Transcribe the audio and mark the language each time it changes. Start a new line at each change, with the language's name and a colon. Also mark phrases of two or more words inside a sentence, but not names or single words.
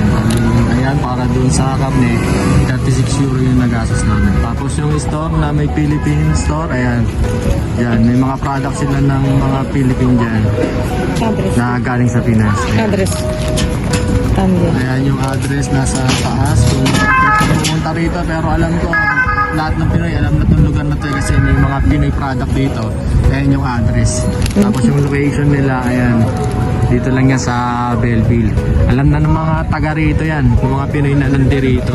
Filipino: Ayan, para dun sa karne, 36 euro yung nagastos namin. Tapos yung store na may Philippine store, ayan, yan, may mga products sila ng mga Philippine dyan
Ukrainian: Адрес.
Filipino: na galing sa Pinas. Ayan.
Ukrainian: Адрес. Там є.
Filipino: Ayan yung address nasa taas. Kung pumunta rito, pero alam ko lahat ng Pinoy alam na itong lugar na to kasi may mga Pinoy product dito. Ayan yung address. Tapos yung location nila, ayan, dito lang yan sa Belleville. Alam na ng mga taga rito yan, yung mga Pinoy na nandirito.